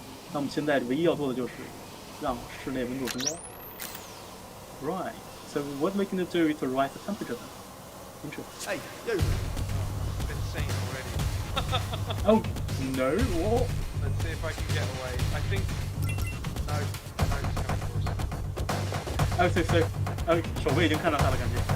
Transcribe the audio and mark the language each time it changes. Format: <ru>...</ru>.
<zh>那我们现在唯一要做的就是让室内温度升高。</zh> <en>Right. So what we can do is to rise the temperature. Interesting. Hey, you. Oh, I've been saying already. Oh no! What? Let's see if I can get away. I think no, it's coming for us. Oh, so</en> <zh>守卫已经看到他的感觉。</zh>